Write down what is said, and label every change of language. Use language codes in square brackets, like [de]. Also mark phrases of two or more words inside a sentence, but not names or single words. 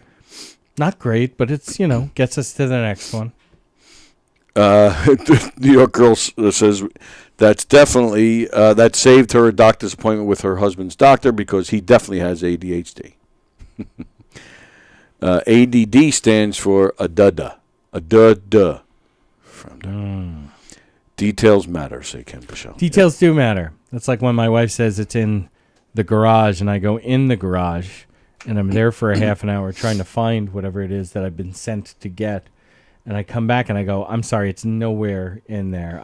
[en] Not great, but it's, gets us to the next one. New York girl says that's definitely, that saved her a doctor's appointment with her husband's doctor because he definitely has ADHD. ADD stands for a duh-duh. A duh-duh. Details matter, say Ken Pichel. Details do matter. That's like when my wife says it's in the garage, and I go in the garage, and I'm there for a half an hour trying to find whatever it is that I've been sent to get. And I come back, and I go, I'm sorry, it's nowhere in there.